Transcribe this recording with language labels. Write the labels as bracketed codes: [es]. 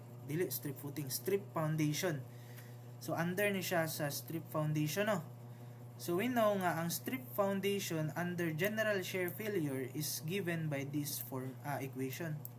[ceb] Dili strip footing, strip foundation. So, under ni siya sa strip foundation, no? [en] So, we know nga, ang strip foundation under general shear failure is given by this equation.